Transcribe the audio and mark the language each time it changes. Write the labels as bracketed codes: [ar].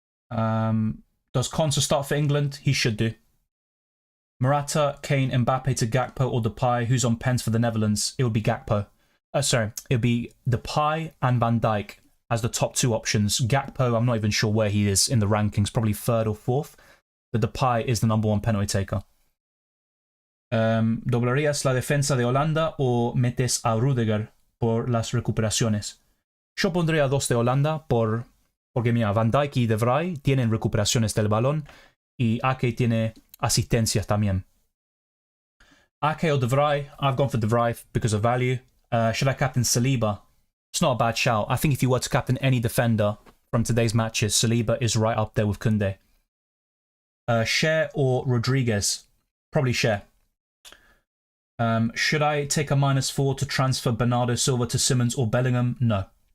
[en] Does Konsa start for England? He should do. Morata, Kane, Mbappe to Gakpo or Depay. Who's on pens for the Netherlands? It would be Gakpo. Sorry, it would be Depay and Van Dijk as the top two options. Gakpo, I'm not even sure where he is in the rankings, probably third or fourth. But Depay is the #1 penalty taker. [es] ¿Doblarías la defensa de Holanda o metes a Rudiger por las recuperaciones? Yo pondría dos de Holanda porque mira, Van Dijk y De Vrij tienen recuperaciones del balón y Ake tiene asistencias también. [en] Ake or De Vrij? I've gone for De Vrij because of value. Should I captain Saliba? It's not a bad shout. I think if you were to captain any defender from today's matches, Saliba is right up there with Koundé. Cher or Rodriguez? Probably Cher. Should I take a -4 to transfer Bernardo Silva to Simmons or Bellingham? No.